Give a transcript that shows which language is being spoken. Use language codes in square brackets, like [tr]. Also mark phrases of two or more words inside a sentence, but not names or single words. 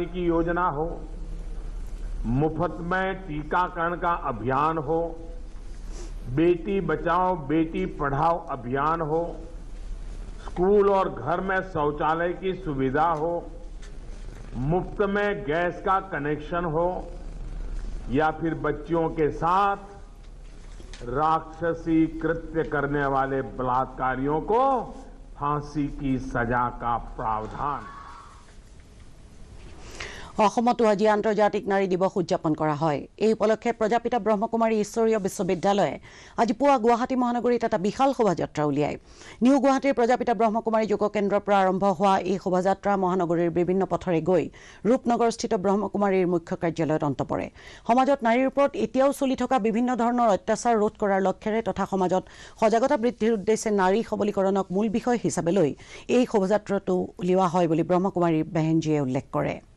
[hi] की योजना हो मुफ्त में टीकाकरण का अभियान हो बेटी बचाओ बेटी पढ़ाओ अभियान हो स्कूल और घर में शौचालय की सुविधा हो मुफ्त में गैस का कनेक्शन हो या फिर बच्चियों के साथ राक्षसी कृत्य करने वाले बलात्कारियों को फांसी की सजा का प्रावधान [as] অসমতো আজি আন্তৰ্জাতিক নাৰী দিৱস উদযাপন কৰা হয় এই উপলক্ষে প্ৰজাপিতা ব্ৰহ্মকুমাৰী ঈশ্বৰীয় বিশ্ববিদ্যালয়ে আজি পুৱা গুৱাহাটী মহানগৰীত এটা বিশাল শোভাযাত্ৰা উলিয়ায় নিউ গুৱাহাটীৰ প্ৰজাপিতা ব্ৰহ্মকুমাৰী যোগ কেন্দ্ৰৰ পৰা আৰম্ভ হোৱা এই শোভাযাত্ৰা মহানগৰীৰ বিভিন্ন পথৰে গৈ ৰূপনগৰস্থিত ব্ৰহ্মকুমাৰীৰ মুখ্য কাৰ্যালয়ত অন্ত পৰে সমাজত নাৰীৰ ওপৰত এতিয়াও চলি থকা বিভিন্ন ধৰণৰ অত্যাচাৰ ৰোধ কৰাৰ লক্ষ্যৰে তথা সমাজত সজাগতা বৃদ্ধিৰ উদ্দেশ্যে নাৰী সবলীকৰণক মূল বিষয় হিচাপে লৈ এই শোভাযাত্ৰাটো উলিওৱা হয় বুলি ব্ৰহ্মকুমাৰীৰ বেহেনজীয়ে উল্লেখ কৰে